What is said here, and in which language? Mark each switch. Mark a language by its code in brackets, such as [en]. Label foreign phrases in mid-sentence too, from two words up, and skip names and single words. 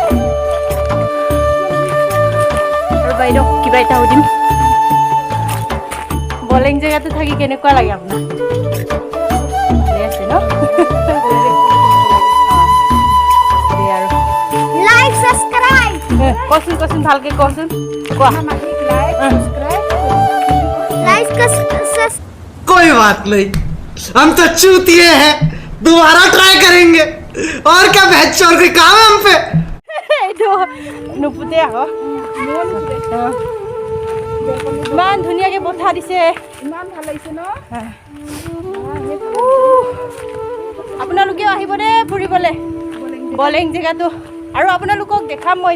[as] আৰু বাইদেউক কিবা এটা সুধিম, বলেং জেগাটো থাকি কেনেকুৱা লাগে আপোনাৰ? ভালে আছে ন? কচোন ভালকে কচোন, [hi] कोई बात नहीं, हम तो चूतिए हैं, दोबारा ट्राई करेंगे। और क्या बहस और कोई काम है हम पे? [as] নুপুতে আকৌ ইমান ধুনীয়াকে পঠা দিছে, ইমান ভাল লাগিছে ন। আপোনালোকেও আহিব দেই ফুৰিবলৈ বলেং জেগাটো, আৰু আপোনালোকক দেখাম মই।